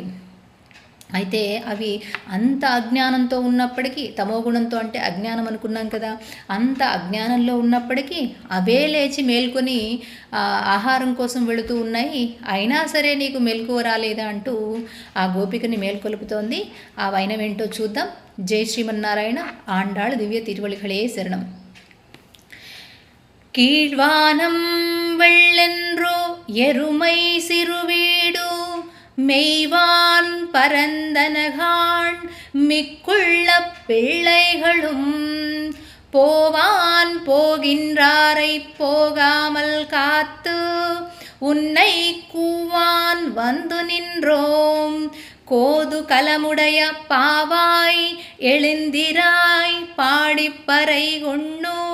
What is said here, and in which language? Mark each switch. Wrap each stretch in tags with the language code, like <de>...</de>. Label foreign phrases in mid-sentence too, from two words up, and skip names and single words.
<te>అయితే అవి అంత అజ్ఞానంతో ఉన్నప్పటికీ, తమోగుణంతో అంటే అజ్ఞానం అనుకున్నాం కదా, అంత అజ్ఞానంలో ఉన్నప్పటికీ అవే లేచి మేల్కొని ఆహారం కోసం వెళుతూ ఉన్నాయి. అయినా సరే నీకు మెలకువ రాలేదా అంటూ ఆ గోపికని మేల్కొలుపుతోంది. ఆ వైనమేంటో చూద్దాం. జై శ్రీమన్నారాయణ. ఆండాళ్ దివ్య తిరువళిகளே శరణం.</te> <ta>கீழ்வானம் வெள்ளென்றோ எருமை சிறுவீடு மெய்வான் பரந்தனகான் மிக்குள்ள பிள்ளைகளும் போவான் போகின்றாரை போகாமல் காத்து உன்னை கூவான் வந்து நின்றோம் கோது கலமுடைய பாவாய் எழுந்திராய் பாடிப்பறை கொண்டு</ta>